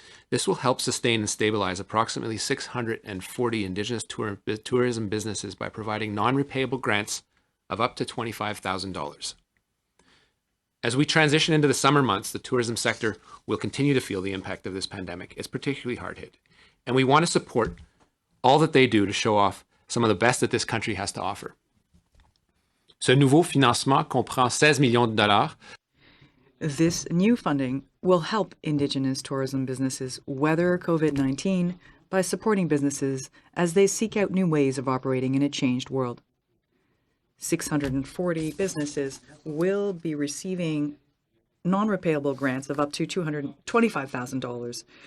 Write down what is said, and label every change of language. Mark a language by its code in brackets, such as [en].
[en] This will help sustain and stabilize approximately 640 Indigenous tourism businesses by providing non-repayable grants of up to $25,000. As we transition into the summer months, the tourism sector will continue to feel the impact of this pandemic. It's particularly hard hit. And we want to support all that they do to show off some of the best that this country has to offer. [fr] Ce nouveau financement comprend 16 millions de dollars. [en] This new funding will help Indigenous tourism businesses weather COVID-19 by supporting businesses as they seek out new ways of operating in a changed world. 640 businesses will be receiving non-repayable grants of up to $225,000.